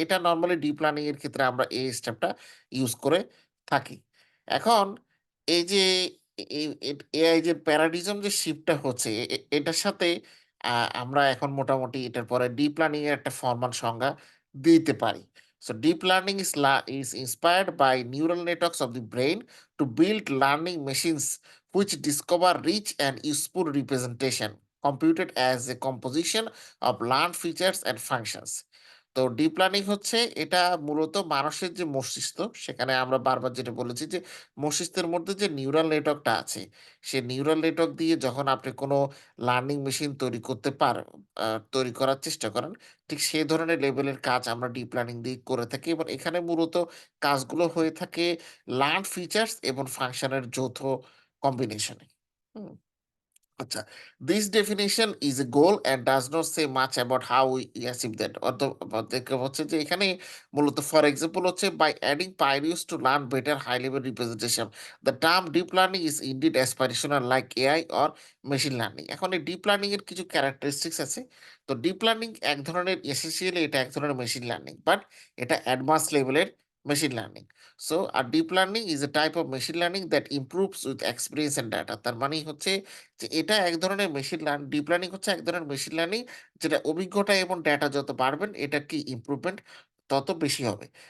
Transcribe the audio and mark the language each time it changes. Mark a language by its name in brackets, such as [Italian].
[Bangla] এটা normally deep learning এর ক্ষেত্রে আমরা এই স্টেপটা ইউজ করে থাকি। এখন এই যে এআই যে প্যারাডিজম যে শিফটটা হচ্ছে, এটার সাথে আমরা এখন মোটামুটি এটার পরে ডিপ লার্নিং এর একটা ফরমাল সংজ্ঞা দিতে পারি। [English] So deep learning is inspired by neural networks of the brain to build learning machines which discover rich and useful representation computed as a composition of learned features and functions. [Bangla] তো deep learning হচ্ছে এটা মূলত মানুষের যে মস্তিষ্ক, সেখানে আমরা বারবার যেটা বলেছি যে মস্তিষ্কের মধ্যে যে নিউরাল নেটওয়ার্কটা আছে, সে নিউরাল নেটওয়ার্ক দিয়ে যখন আপনি কোনো লার্নিং মেশিন তৈরি করতে তৈরি করার চেষ্টা করেন, ঠিক সেই ধরনের লেভেলের কাজ আমরা ডিপ লার্নিং দিয়ে করে থাকি। এবং এখানে মূলত কাজগুলো হয়ে থাকে লার্ন ফিচার্স এবং ফাংশনের যৌথ কম্বিনেশনে। হুম। [English] আচ্ছা, this definition is a goal and does not say much about how we achieve that. [Bangla] অর্থাৎ হচ্ছে যে এখানে মূলত ফর এক্সাম্পল হচ্ছে [English] by adding pioneers to learn better high level representation. The term deep learning is indeed aspirational like AI or machine learning. [Bangla] এখন এই deep learning এর কিছু ক্যারেক্টারিস্টিক্স আছে। তো ডিপ লার্নিং এক ধরনের এসেন্সিয়ালি এটা এক ধরনের মেশিন লার্নিং, বাট এটা অ্যাডভান্স লেভেলের machine learning. [English] So আর deep learning is a type of machine learning that improves with experience and data. [Bangla] তার মানে হচ্ছে যে এটা এক ধরনের মেশিন লার্নিং, ডিপ লার্নিং হচ্ছে এক ধরনের মেশিন লার্নিং যেটা অভিজ্ঞতা এবং ডেটা যত বাড়বেন, এটা কি ইমপ্রুভমেন্ট তত বেশি হবে।